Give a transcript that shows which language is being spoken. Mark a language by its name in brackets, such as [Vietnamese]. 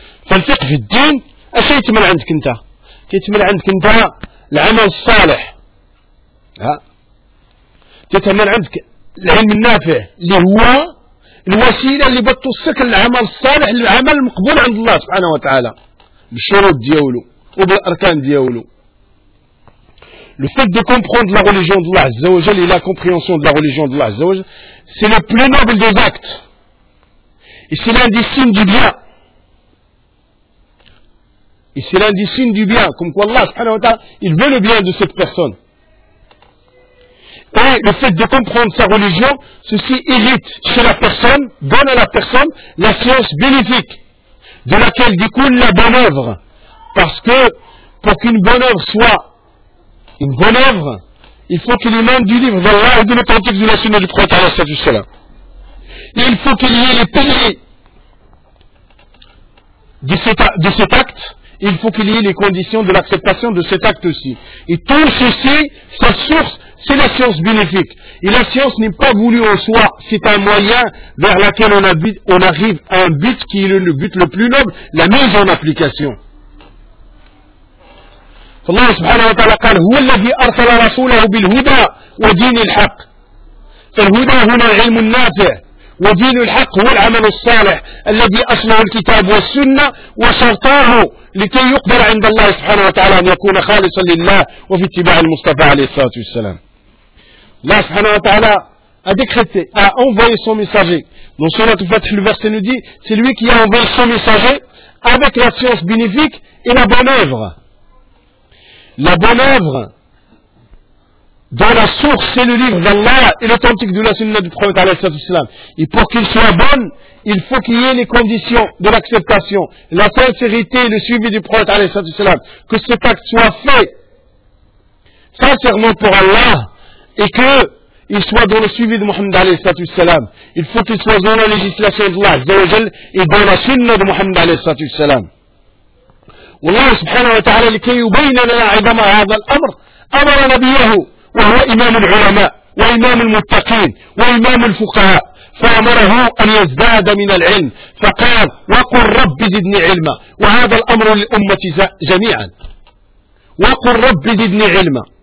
[Arabic] فالفقه في الدين أش يتمنى عندك أنت؟ تتمنى عندك أنت العمل الصالح، ها؟ تتمنى عندك العلم النافع اللي هو الوسيلة اللي بتوصلك للعمل الصالح، للعمل المقبول عند الله سبحانه وتعالى بالشروط ديالو وبالأركان ديالو. [French] Le fait de comprendre la religion de Allah عز وجل et la compréhension de la religion de Allah عز وجل, c'est le plus noble des actes. Et c'est l'un des signes du bien. Et c'est l'un des signes du bien, comme quoi Allah subhanahu wa ta'ala, il veut le bien de cette personne. Et le fait de comprendre sa religion, ceci irrite chez la personne, donne à la personne la science bénéfique, de laquelle découle la bonne œuvre. Parce que pour qu'une bonne œuvre soit une bonne œuvre, il faut qu'il émane du livre d'Allah et de l'authentique de la Sunna du Prophète sallallahu alayhi wa sallam. Il faut qu'il y ait les piliers de cet acte, il faut qu'il y ait les conditions de l'acceptation de cet acte aussi. Et tout ceci, sa source, c'est la science bénéfique. Et la science n'est pas voulue en soi, c'est un moyen vers lequel on arrive à un but qui est le but le plus noble, la mise en application. [Arabic] Allah subhanahu wa ta'ala قال هو الذي أرسل رسوله بالهدى ودين الحق فالهدى هنا العلم النافع ودين الحق هو العمل الصالح الذي أصله الكتاب والسنة وشرطاه لكي يقدر عند الله سبحانه وتعالى أن يكون خالصا لله وفي اتباع المصطفى عليه الصلاة والسلام. [French] الله سبحانه وتعالى a décrété, a envoyé son messager. Dans Sourate Fath, le verset nous dit, c'est lui qui a envoyé son messager avec la science bénéfique et la bonne œuvre. La bonne œuvre dans la source, c'est le livre d'Allah et l'authentique de la sunna du prophète alayhi salatu wasalam. Et pour qu'il soit bon, il faut qu'il y ait les conditions de l'acceptation, la sincérité et le suivi du prophète alayhi salatu wasalam. Que cet acte soit fait sincèrement pour Allah et qu'il soit dans le suivi de Muhammad alayhi salatu wasalam. Il faut qu'il soit dans la législation d'Allah et dans la sunna de Muhammad alayhi salatu wasalam. [Arabic] والله سبحانه وتعالى لكي يبين لنا عظم هذا الأمر أمر نبيه وهو إمام العلماء وإمام المتقين وإمام الفقهاء فأمره أن يزداد من العلم فقال وقل رب زدني علما وهذا الأمر للأمة جميعا وقل رب زدني علما